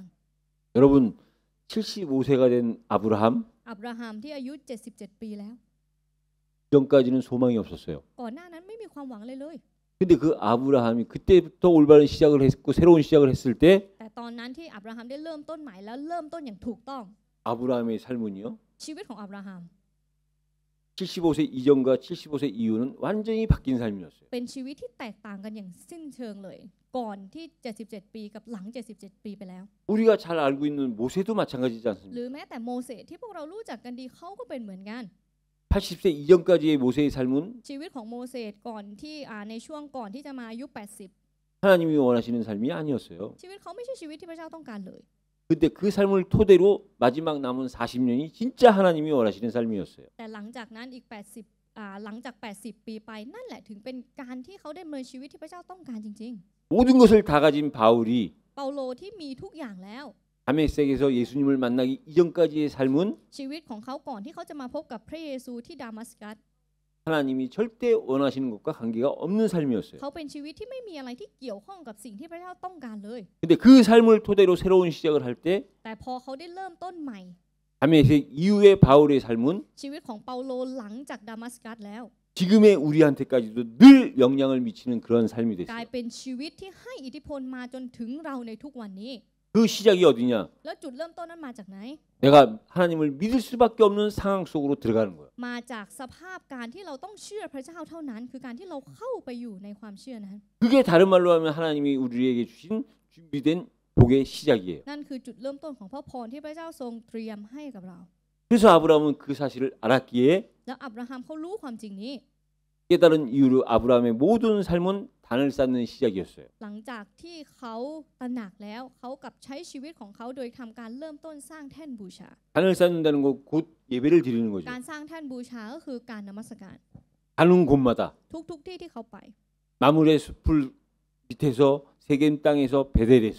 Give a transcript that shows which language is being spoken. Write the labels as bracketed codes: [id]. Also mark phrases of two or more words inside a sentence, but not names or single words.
[ko] 여러분 75세가 된 아브라함 [th] อับราฮัมที่อายุ77ปีแล้ว [ko] 전까지는 소망이 없었어요. [th] ก่อนหน้านั้นไม่มีความหวังเลย [ko] 근데 그 아브라함이 그때부터 올바른 시작을 했고 새로운 시작을 했을 때 [th] แต่ตอนนั้นที่อับราฮัมได้เริ่มต้นใหม่แล้วเริ่มต้นอย่างถูกต้อง [ko] 아브라함의 삶은요. [th] ชีวิตของอับราฮัม [ko] 75세 이전과 75세 이후는 완전히 바뀐 삶이었어요. [th] เป็นชีวิตที่แตกต่างกันอย่างสิ้นเชิงเลย ก่อนที่ 77 ปีกับหลัง 77 ปีไปแล้ว [ko] 우리가 잘 알고 있는 모세도 마찬가지지 [th] ห [ko] 않습니까? [th] รือแม้แต่โมเสสที่พวกเรารู้จักกันดีเขาก็เป็นเหมือนกัน [ko] 80세 이전까지의 모세의 삶은 [th] ชีวิตของโมเสสก่อนที่ในช่วงก่อนที่จะมาอายุ 80 [ko] 하나님이 원하시는 삶이 아니었어요. [th] ชีวิตเขาไม่ใช่ชีวิตที่พระเจ้าต้องการเลย [ko] 근데 그 삶을 토대로 마지막 남은 40년이 진짜 하나님이 원하시는 삶이었어요. [th] แต่หลังจากนั้นอีก 80หลังจาก 80 ปีไปนั่นแหละถึงเป็นการที่เขาได้ดำเนินชีวิตที่พระเจ้าต้องการจริง [ko] 모든 것을 다 가진 바울이 [th] ๆ เปาโลที่มีทุกอย่างแล้ว [ko] 다메섹에서 예수님을 만나기 이전까지의 삶은 [th] ชีวิตของเขาก่อนที่เขาจะมาพบกับพระเยซูที่ดามัสกัส [ko] 하나님이 절대 원하시는 것과 관계가 없는 삶이었어요. [th] เขาเป็นชีวิตที่ไม่มีอะไรที่เกี่ยวข้องกับสิ่งที่พระเจ้าต้องการเลย [ko] 근데 그 삶을 토대로 새로운 시작을 할 때 [th] แต่พอเขาได้เริ่มต้นใหม่ [ko] 다메섹 이후의 바울의 삶은 [th] ชีวิตของเปาโลหลังจากดามัสกัสแล้ว [ko] 지금의 우리한테까지도 늘 영향을 미치는 그런 삶이 [th] กลาย [ko] 됐어요. [th] เป็นชีวิตที่ให้อิทธิพลมาจนถึงเราในทุกวันนี้ [ko] 그 시작이 어디냐? [th] แล้วจุดเริ่มต้นนั้นมาจากไหน [ko] 내가 하나님을 믿을 수밖에 없는 상황 속으로 들어가는 거예요. [th] มาจากสภาพการที่เราต้องเชื่อพระเจ้าเท่านั้น คือการที่เราเข้าไปอยู่ในความเชื่อนั้น [ko] 그게 다른 말로 하면 하나님이 우리에게 주신 준비된 복의 시작이에요. [th] นั่นคือจุดเริ่มต้นของพระพรที่พระเจ้าทรงเตรียมให้กับเรา [ko] 그래서 아브라함은 그 사실을 알았기에 [th] แล้วอับราฮัมเขารู้ความจริงนี้ [ko] 깨달은 이후로 아브라함의 모든 삶은 단을 쌓는 시작이었어요. [th] หลังจากที่เขาตระหนักแล้วเขากลับใช้ชีวิตของเขาโดยทำการเริ่มต้นสร้างแท่นบูชา [ko] 단을 쌓는다는 거 곧 예배를 드리는 거죠. [th] การสร้างแท่นบูชาก็คือการนมัสการ [ko] 가는 곳마다 [th] ทุกที่ที่เขาไป [ko] 마물의 숲을 밑에서 세겜 땅에서 베델에서